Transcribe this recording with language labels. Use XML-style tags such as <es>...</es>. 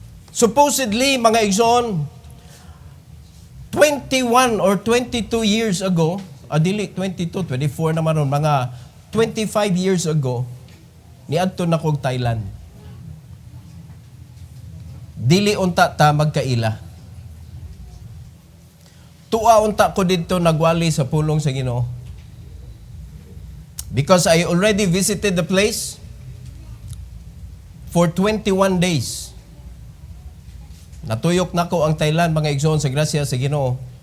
<ceb>Supposedly, mga igsoon,</ceb> <en>21 or 22 years ago,</en> <ceb>dili 22, 24 naman ron, mga 25 years ago, niadto na kog Thailand. Dili unta ta magkaila. Tua unta ko dito nagwali sa pulong sa Ginoo.</ceb> <en>Because I already visited the place for 21 days.</en> <ceb>Natuyok na ko ang Thailand, mga igsoon, sa grasya sa Ginoo.</ceb>